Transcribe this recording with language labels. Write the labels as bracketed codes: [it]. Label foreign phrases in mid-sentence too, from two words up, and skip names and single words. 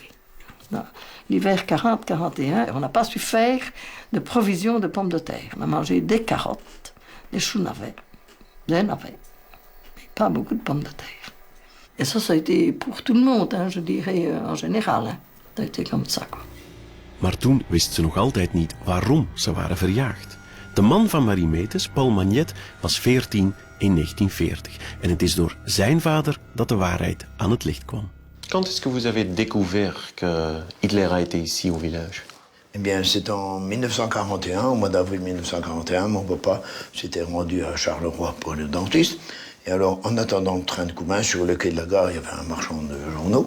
[fr] L'hiver 40-41, on n'a pas su faire de provisions de pommes de terre. On a mangé des carottes, des choux navets, des navets, mais pas beaucoup de pommes de terre. Et ça a été pour tout le monde, hein, je dirais en général. Hein. Ça a été comme ça, quoi. [nl] Maar toen wist ze nog altijd niet waarom ze waren verjaagd. De man van Marie Meetes, Paul Magnet, was 14 in 1940. En het is door zijn vader dat de waarheid aan het licht kwam. [fr] Quand est-ce que vous avez découvert que Hitler a été ici au village? Eh bien, c'est en 1941, au mois d'avril 1941, mon papa s'était rendu à Charleroi pour le dentiste. Et alors, en attendant le train de Couvain, sur le quai de la gare, il y avait un marchand de journaux.